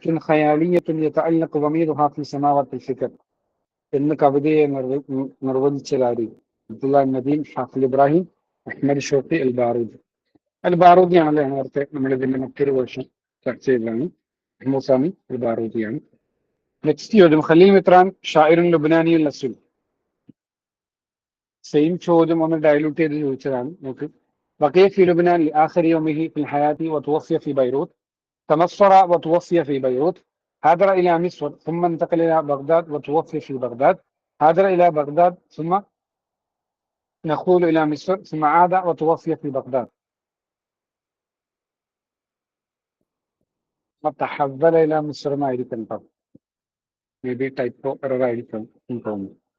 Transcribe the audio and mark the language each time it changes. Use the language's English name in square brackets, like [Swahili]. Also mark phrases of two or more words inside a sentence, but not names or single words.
[Arabic] خيالية يتعلق ضميرها في سماوات الفكر [Malayalam] എന്ന് കവിതയെ നിർവചിച്ചതാരി? അബ്ദുള്ള നദീം, ഹാഫിൽ ഇബ്രാഹിം, അഹ്മദ് ഷോഖി, അൽ ബാറൂദി. അൽ ബാറൂദി ആണല്ലേ, നേരത്തെ നമ്മൾ ഇതിന്റെ മറ്റൊരു വേർഷൻ ചർച്ച ചെയ്തതാണ്. മൂസാമി അൽ ബാറൂദിയാണ്. നെക്സ്റ്റ് ചോദ്യം ഖലീൽ മിത്രാൻ [Arabic] شاعر لبناني الأصل. [Malayalam] സെയിം ചോദ്യം ഒന്ന് ഡയലൂട്ട് ചെയ്ത് ചോദിച്ചതാണ്. നോക്ക്. [Arabic] بقي في لبنان لآخر يومه في الحياة وتوفي في بيروت. تنصر وتوفي في بيروت. هاجر إلى مصر ثم انتقل إلى بغداد وتوفي في بغداد. هاجر إلى بغداد ثم نقول إلى مصر ثم عاد وتوفي في بغداد. تحول إلى مصر ما [Malayalam] ആയിരിക്കും കേട്ടോ. [English] may be typo error [Malayalam] ആയിരിക്കും എന്ന് തോന്നുന്നു.